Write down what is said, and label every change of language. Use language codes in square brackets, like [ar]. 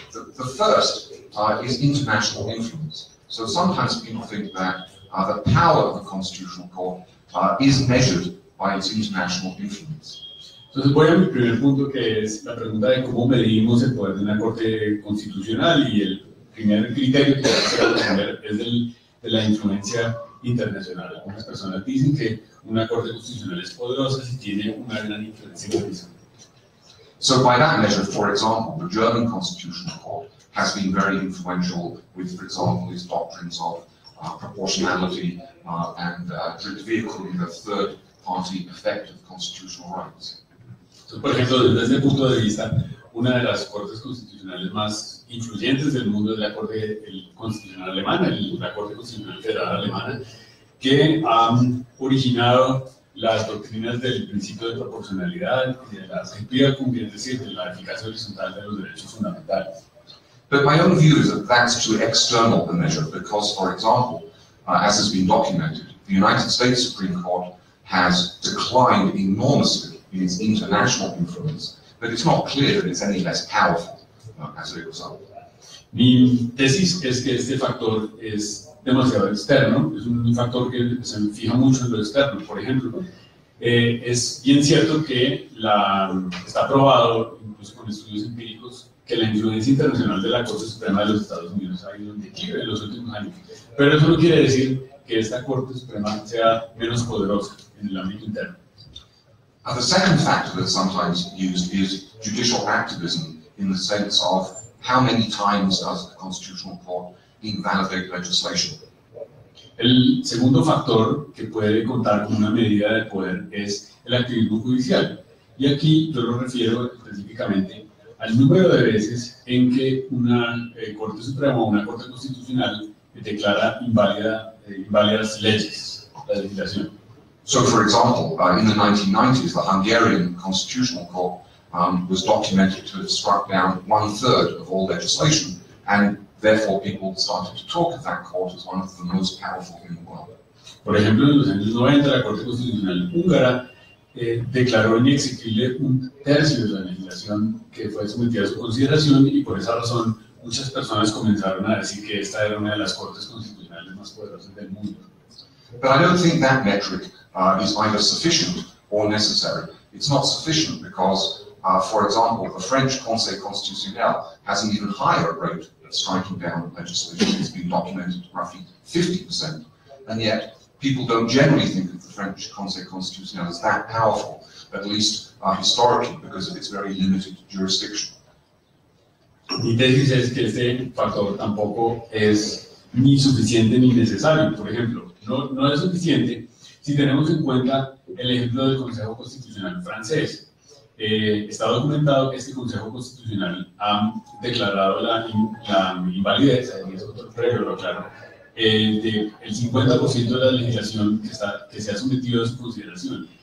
[en] The first is international influence. So sometimes people think that the power of the Constitutional Court is measured by its international influence. [es] Entonces voy a mi primer punto, que es la pregunta de cómo medimos el poder de una Corte Constitucional, y el primer criterio que quiero responder es de la influencia internacional. Algunas personas dicen que una Corte Constitucional es poderosa si tiene una gran influencia internacional. [en] So by that measure, for example, the German Constitutional Court has been very influential with, for example, its doctrines of proportionality and vehicling the third-party effect of constitutional rights. [es] Entonces, por ejemplo, desde este punto de vista, una de las cortes constitucionales más influyentes del mundo es la Corte Constitucional Alemana, la Corte Constitucional Federal Alemana, que ha originado las doctrinas del principio de proporcionalidad y de la efectiva convivencia, es decir, de la eficacia horizontal de los derechos fundamentales. [en] But my own view is that that's too external a measure because, for example, as has been documented, the United States Supreme Court has declined enormously in its international influence, but it's not clear that it's any less powerful as a result. [es] Mi tesis es que este factor es demasiado externo, es un factor que se fija mucho en lo externo. Por ejemplo, es bien cierto que está probado, incluso con estudios empíricos, que la influencia internacional de la Corte Suprema de los Estados Unidos ha ido en declive en los últimos años. Pero eso no quiere decir que esta Corte Suprema sea menos poderosa en el ámbito interno. [en] The second factor that's sometimes used is judicial activism in the sense of how many times does the Constitutional Court invalidate legislation. [es] El segundo factor que puede contar como una medida de poder es el activismo judicial. Y aquí yo lo refiero específicamente al número de veces en que una Corte Suprema o una Corte Constitucional declara inválidas leyes, la legislación. [en] So, for example, in the 1990s, the Hungarian Constitutional Court was documented to have struck down 1/3 of all legislation, and therefore people started to talk of that court as one of the most powerful in the world. [es] Por ejemplo, en los años 90, la Corte Constitucional húngara declaró inexequible 1/3 de la legislación que fue sometida a su consideración, y por esa razón muchas personas comenzaron a decir que esta era una de las cortes constitucionales más poderosas del mundo. [en] But I don't think that metric is either sufficient or necessary. It's not sufficient because, for example, the French Conseil Constitutionnel has an even higher rate of striking down legislation. It's been documented roughly 50%, and yet people don't generally think of the French Conseil Constitutionnel as that powerful, at least historically, because of its very limited jurisdiction. [es] Mi tesis es que este factor tampoco es ni suficiente ni necesario. Por ejemplo, no es suficiente si tenemos en cuenta el ejemplo del Consejo Constitucional francés. Está documentado que este Consejo Constitucional ha declarado la invalidez, ahí es otro previo, claro, del 50% de la legislación que se ha sometido a su consideración.